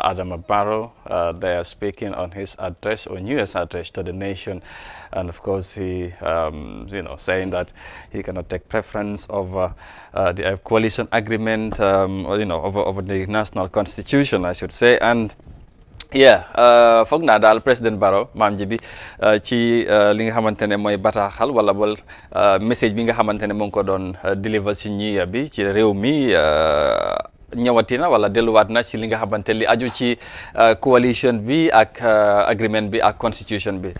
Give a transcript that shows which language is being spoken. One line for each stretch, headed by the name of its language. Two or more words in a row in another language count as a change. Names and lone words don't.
English: Barrow, they are speaking on his address, or newest address to the nation, and of course he, saying that he cannot take preference over the coalition agreement, over the national constitution, I should say, and.
Wolof: Foog naa daal président Barrow maam ji bi ci li nga xamante ne mooy bataaxal wala bol message bi nga xamante ne mu ngi ko doon deliver si ñiya bi ci réew mi ñëwatina wala delluwaat na ci li nga xamante li aju ci coalition bi ak agreement bi ak constitution bi